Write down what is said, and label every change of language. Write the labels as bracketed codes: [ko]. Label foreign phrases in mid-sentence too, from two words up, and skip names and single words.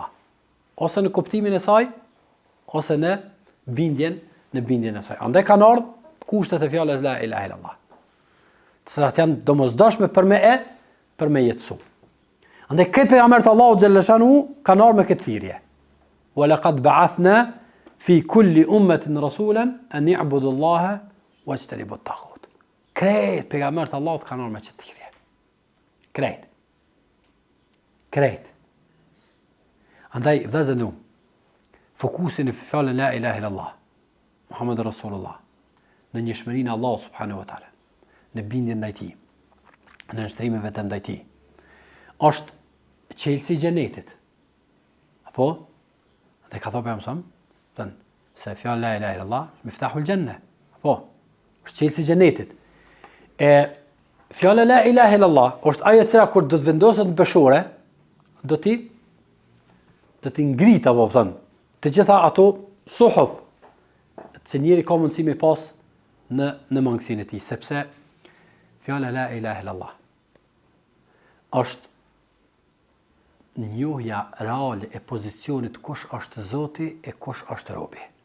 [sq] Ose në kuptimin e saj, ose në bindjen e saj. Andaj kanë ardhur kushtet e fjalës [ar] لا إله إلا الله. [sq] Të cilat janë domosdoshme për me jetësu. Andaj këtë pejgamber të Allahut [ar] جل شأنه [sq] kanë ardhur me këtë thirrje. [ar] ولقد بعثنا في كل أمة رسولا أن يعبدوا الله واجتنبوا الطاغوت. [sq] Krejt pejgamber të Allahut kanë ardhur me këtë thirrje. Krejt. Andaj vëllazëndum, fokusin në fjalën [ar] لا إله إلا الله، محمد رسول الله, [sq] në njëshmërinë e Allahut [ar] سبحانه وتعالى, [sq] në bindjen ndaj tij, në nështrimin vetëm ndaj tij, është çelësi i xhenetit. Apo? Dhe ka thënë mëson, se fjala [ar] لا إله إلا الله مفتاح الجنة. [sq] Apo? Është çelësi i xhenetit. Fjala [ar] لا إله إلا الله [sq] është ajo që kur do të vendoset në peshore, do t'i ngrit apo thon të gjitha ato suhuf që njeri ka mundësi me pas në mangësinë e tij, sepse fjala [ar] لا إله إلا الله [sq] është njohja reale e pozicionit kush është Zoti e kush është robi.